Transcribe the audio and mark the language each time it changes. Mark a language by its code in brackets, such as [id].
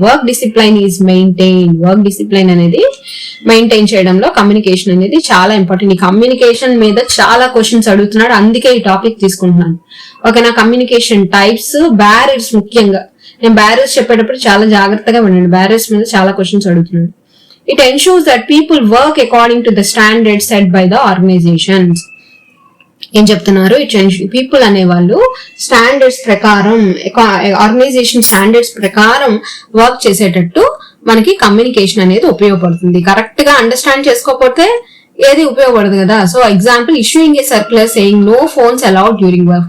[en] Work discipline is maintain. [te] Work discipline అనేది maintain చేయడంలో communication అనేది చాలా ఇంపార్టెంట్. ఈ కమ్యూనికేషన్ మీద చాలా క్వశ్చన్స్ అడుగుతున్నాడు, అందుకే ఈ టాపిక్ తీసుకుంటున్నాను. ఓకేనా. Communication types, barriers. ముఖ్యంగా నేను బ్యారియర్స్ చెప్పేటప్పుడు చాలా జాగ్రత్తగా ఉండండి, బ్యారియర్స్ మీద చాలా క్వశ్చన్స్ అడుగుతున్నాడు. [en] It ensures that people work according to the standards set by the organizations. [te] ఏం చెప్తున్నారు? పీపుల్ అనేవాళ్ళు స్టాండర్డ్స్ ప్రకారం, ఆర్గనైజేషన్ స్టాండర్డ్స్ ప్రకారం వర్క్ చేసేటట్టు మనకి కమ్యూనికేషన్ అనేది ఉపయోగపడుతుంది. కరెక్ట్ గా అండర్స్టాండ్ చేసుకోకపోతే ఏది ఉపయోగపడదు కదా. సో ఎగ్జాంపుల్, [en] Issuing a circular saying no phones allowed during work.